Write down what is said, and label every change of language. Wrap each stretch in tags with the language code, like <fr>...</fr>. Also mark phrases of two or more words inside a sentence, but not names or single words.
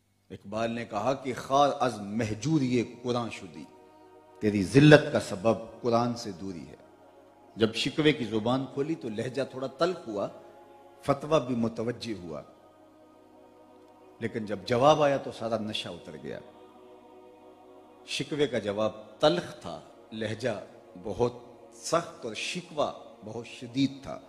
<ur>اقبال نے کہا کہ</ur> <fa>خار از محجوری قرآن شدی،</fa> <ur>تیری ذلت کا سبب قرآن سے دوری ہے۔ جب شکوے کی زبان کھولی تو لہجہ تھوڑا تلخ ہوا، فتویٰ بھی متوجہ ہوا، لیکن جب جواب آیا تو سارا نشہ اتر گیا۔ شکوے کا جواب تلخ تھا، لہجہ بہت سخت اور شکوہ بہت شدید تھا۔</ur>